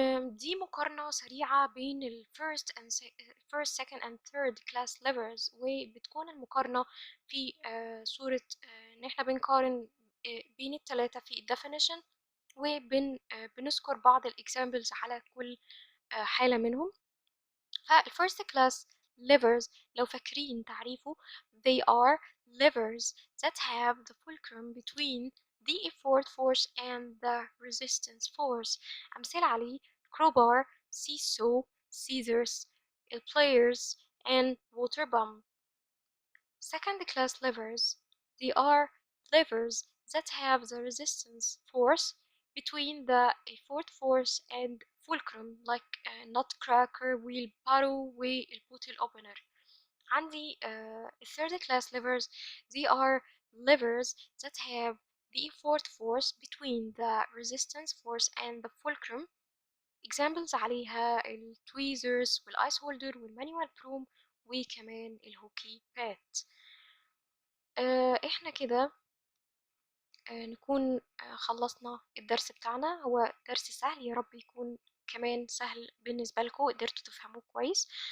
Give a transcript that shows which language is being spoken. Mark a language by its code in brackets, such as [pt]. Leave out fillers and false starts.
[ar] دي مقارنة سريعة بين ال [en] first, second and third class levers. [ar] وبتكون المقارنة في صورة إن إحنا بنقارن بين التلاتة في definition وبنذكر بعض الإكزامبلز على كل حالة منهم. [en] فالفيرست class levers [ar] لو فاكرين تعريفه [en] they are levers that have the fulcrum between the effort force and the resistance force. [ar] أمثلة عليه [en] crowbar, seesaw, scissors, pliers and water pump. Second class levers they are levers that have the resistance force between the effort force and fulcrum like nutcracker, wheelbarrow والبوتل opener. عندي third class levers they are levers that have the effort force between the resistance force and the fulcrum. [ar] examples عليها التويزرز والايس هولدر والمانيوال بروم وكمان الهوكي بات. احنا كده نكون خلصنا الدرس بتاعنا. هو درس سهل، يا رب يكون كمان سهل بالنسبة لكم قدرتوا تفهموه كويس.